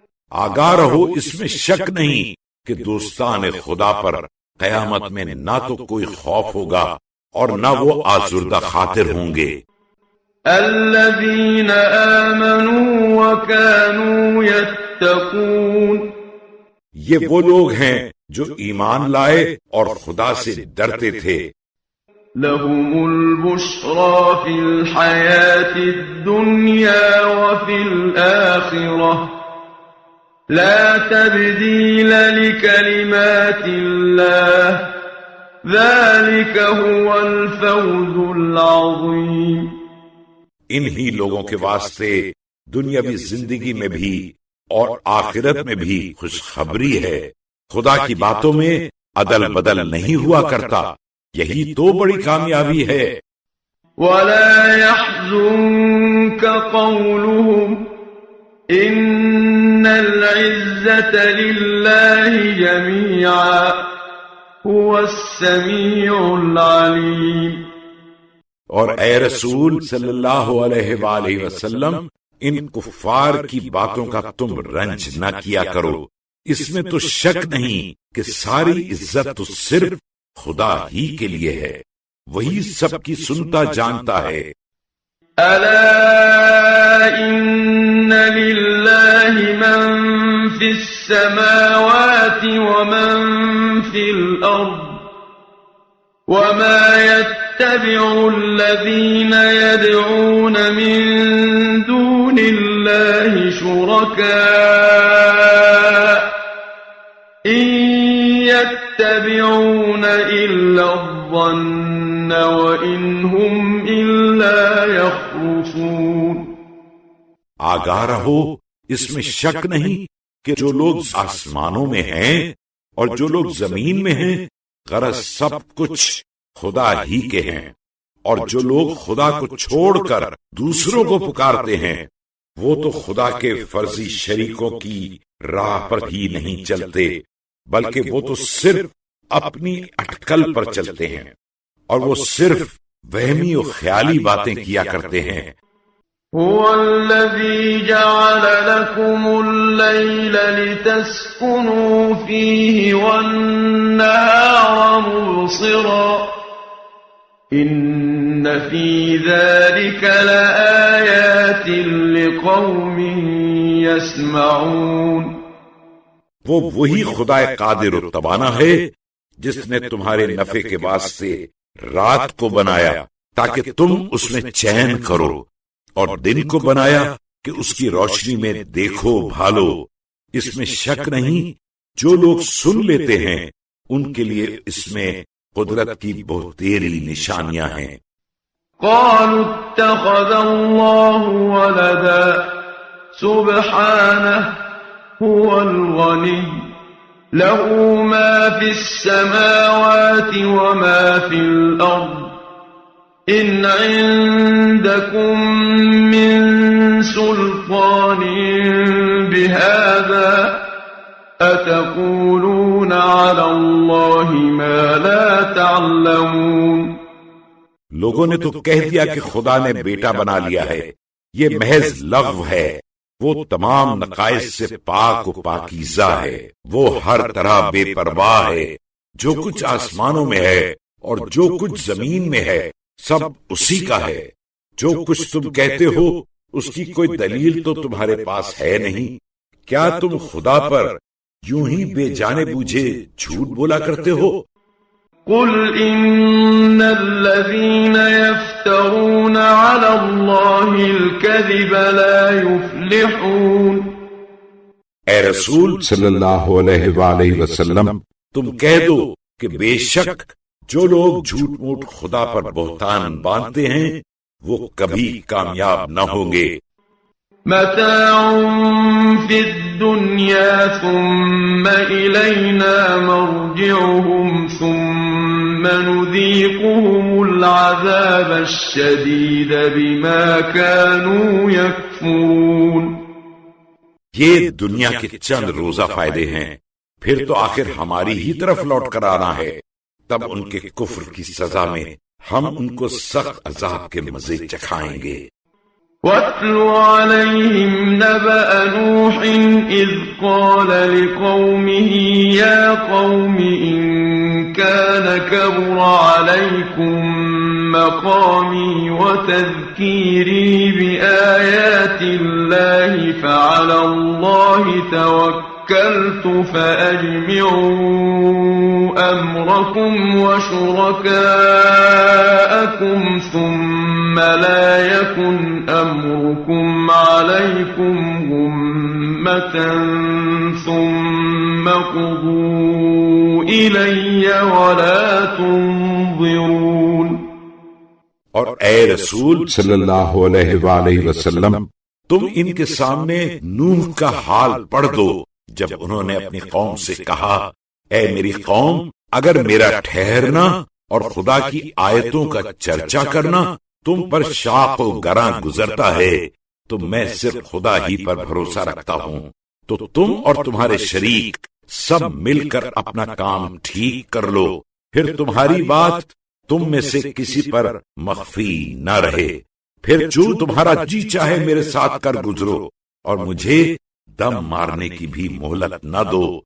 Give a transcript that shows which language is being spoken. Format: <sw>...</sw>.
<ur>آگاہ رہو، اس میں شک نہیں کہ دوستان خدا پر قیامت میں نہ تو کوئی خوف ہوگا اور نہ وہ آزردہ خاطر ہوں گے۔</ur> <ar>الذين آمنوا وكانوا يتقون۔</ar> <ur>یہ وہ لوگ ہیں جو ایمان لائے اور خدا سے ڈرتے تھے۔</ur> <ar>لهم البشرى في الحياة الدنيا وفي الآخرة لا تبديل لكلمات الله ذلك هو الفوز العظيم۔</ar> <ur>انہی لوگوں کے واسطے دنیاوی زندگی میں بھی اور آخرت میں بھی خوشخبری ہے، خدا کی باتوں میں عدل بدل نہیں ہوا کرتا، یہی تو بڑی کامیابی ہے۔</ur> <ar>ولا يحزنك قولهم إن العزة لله جميعا هو السميع العليم۔</ar> <ur>اور اے رسول صلی اللہ علیہ وآلہ وسلم، ان کفار کی باتوں کا تم رنج نہ کیا کرو، اس میں تو شک نہیں کہ ساری عزت تو صرف خدا ہی کے لیے ہے، وہی سب کی سنتا جانتا ہے۔</ur> <ar>ألا إن لله من في السماوات ومن في الأرض وما يتبع الذين يدعون من دون الله شركاء إن يتبعون إلا الظن وإن هم إلا يخرصون۔</ar> <ur>آگاہ رہو، اس میں شک نہیں کہ جو لوگ آسمانوں میں ہیں اور جو لوگ زمین میں ہیں، غرض سب کچھ خدا ہی کے ہیں، اور جو لوگ خدا کو چھوڑ کر دوسروں کو پکارتے ہیں وہ تو خدا کے فرضی شریکوں کی راہ پر ہی نہیں چلتے، بلکہ وہ تو صرف اپنی اٹکل پر چلتے ہیں، اور وہ صرف وہمی و خیالی باتیں کیا کرتے ہیں۔</ur> <ar>هو الذي جعل لكم الليل لتسكنوا فيه والنهار مبصرا إن في ذلك لآيات لقوم يسمعون۔</ar> <ur>وہ وہی خدا قادر و توانا ہے جس نے تمہارے نفع کے واسطے رات کو بنایا تاکہ تم اس میں چین کرو، اور دن کو بنایا کہ اس کی روشنی میں دیکھو بھالو۔ اس میں شک نہیں، جو لوگ سن لیتے ہیں ان کے لیے اس میں قدرت کی بہتیری نشانیاں ہیں۔</ur> <ar>قالوا اتخذ الله ولدا سبحانه هو الغني له ما في السماوات وما في الأرض إن عندكم من سلطان بهذا أتقولون على الله ما لا تعلمون۔</ar> <ur>لوگوں نے تو کہہ دیا کہ خدا نے بیٹا بنا لیا ہے، یہ محض لغو ہے، وہ تمام نقائص سے پاک و پاکیزہ ہے، وہ ہر طرح بے پرواہ ہے۔ جو کچھ آسمانوں میں ہے اور جو کچھ زمین میں ہے سب اسی کا ہے۔ جو کچھ تم کہتے ہو اس کی کوئی دلیل تو تمہارے پاس ہے نہیں، کیا تم خدا پر یوں ہی بے جانے بوجھے جھوٹ بولا کرتے ہو؟</ur> <ar>قل إن الذين يفترون على الله الكذب لا يفلحون۔</ar> <ur>اے رسول صلی اللہ علیہ وآلہ وسلم، تم کہہ دو کہ بے شک جو لوگ جھوٹ موٹ خدا پر بہتان باندھتے ہیں وہ کبھی کامیاب نہ ہوں گے۔</ur> <ar>متاع في الدنيا ثم إلينا مرجعهم ثم نذيقهم العذاب الشديد بما كانوا يكفرون۔</ar> <ur>یہ دنیا کے چند روزہ فائدے ہیں، پھر تو آخر ہماری ہی طرف لوٹ کر آنا ہے، تب ان کے کفر کی سزا میں ہم ان کو سخت عذاب کے مزے چکھائیں گے۔</ur> <ar>وَاتْلُ عَلَيْهِمْ نَبَأَ نُوحٍ إِذْ قَالَ لِقَوْمِهِ يَا قَوْمِ إِن كَانَ كَبُرَ عَلَيْكُمْ مَقَامِي وَتَذْكِيرِي بِآيَاتِ اللَّهِ فَعَلَى اللَّهِ توكلت فأجمعوا أمركم وشركاءكم ثم لا يكن أمركم عليكم غمة ثم قضوا إلي ولا تنظرون۔</ar> <ur>اور اے رسول صلی اللہ علیہ وآلہ وسلم، تم ان کے سامنے نوح کا حال پڑھ دو جب انہوں نے اپنی قوم سے کہا، اے میری قوم، اگر میرا ٹھہرنا اور خدا کی آیتوں کا چرچا کرنا تم پر شاق و گراں گزرتا ہے تو میں صرف خدا ہی پر بھروسہ رکھتا ہوں، تو تم اور تمہارے شریک سب مل کر اپنا کام ٹھیک کر لو، پھر تمہاری بات تم میں سے کسی پر مخفی نہ رہے، پھر جو تمہارا جی چاہے میرے ساتھ کر گزرو اور مجھے دم مارنے کی بھی مہلت نہ دو۔</ur>